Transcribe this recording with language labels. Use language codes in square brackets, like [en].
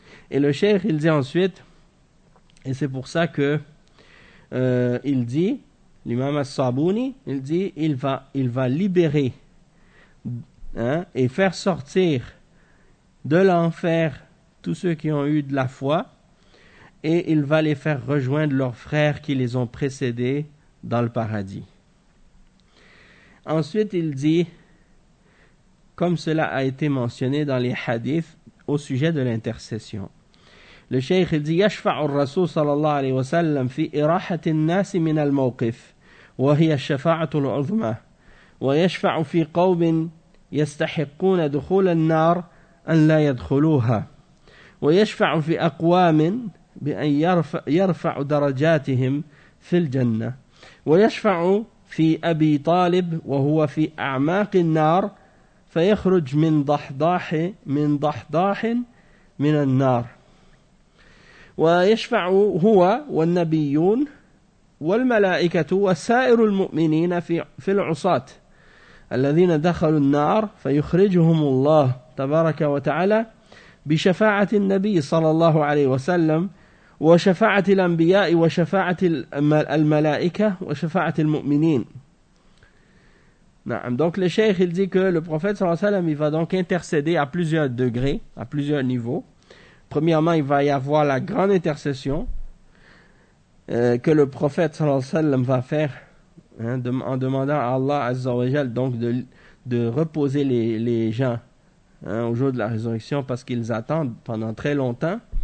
[fr] Et le cheikh, il dit ensuite, et c'est pour ça que il dit, l'imam As-Sabouni, il dit, il va libérer, hein, et faire sortir de l'enfer tous ceux qui ont eu de la foi, et il va les faire rejoindre leurs frères qui les ont précédés dans le paradis. Ensuite, il dit, comme cela a été mentionné dans les hadiths au sujet de l'intercession. Le cheikh, il dit, [ar] « Yashfa'u al-Rasul sallallahu alayhi wa sallam fi irahati al-nas min al-mawqif, wa hiya al-shafa'atu al-uzma, wa yashfa'u fi qawmin yastahiquna dukhul al-nar, أن لا يدخلوها ويشفع في أقوام بأن يرفع درجاتهم في الجنة ويشفع في أبي طالب وهو في أعماق النار فيخرج من ضحضاح من النار ويشفع هو والنبيون والملائكة وسائر المؤمنين في العصاة الذين دخلوا النار فيخرجهم الله تبارك وتعالى بشفاعة النبي صلى الله عليه وسلم وشفاعة الأنبياء وشفاعة الملائكة وشفاعة المؤمنين. نعم. [fr] Donc le cheikh, il dit que le prophète صلى الله عليه وسلم, il va donc intercéder à plusieurs degrés, à plusieurs niveaux. Premièrement, il va y avoir la grande intercession que le prophète صلى الله عليه وسلم va faire, hein, en demandant à Allah Azza wa Jal donc de reposer les gens, hein, au jour de la résurrection, parce qu'ils attendent pendant très longtemps